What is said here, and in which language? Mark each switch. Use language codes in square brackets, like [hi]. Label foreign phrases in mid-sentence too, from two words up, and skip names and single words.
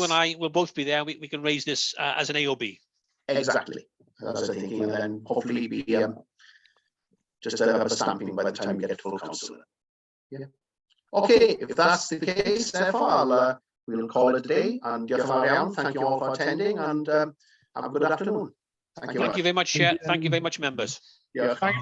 [en] and I will both be there. We can raise this as an AOB. Exactly. That's what I'm thinking, and then hopefully be just have a stamping by the time we get to full council. Yeah. Okay, if that's the case, therefore we'll call it a day. And [cy] diolch yn fawr iawn. [en] Thank you all for attending, and have a good afternoon. Thank you. Thank you very much, Chair. Thank you very much, members. Diolch.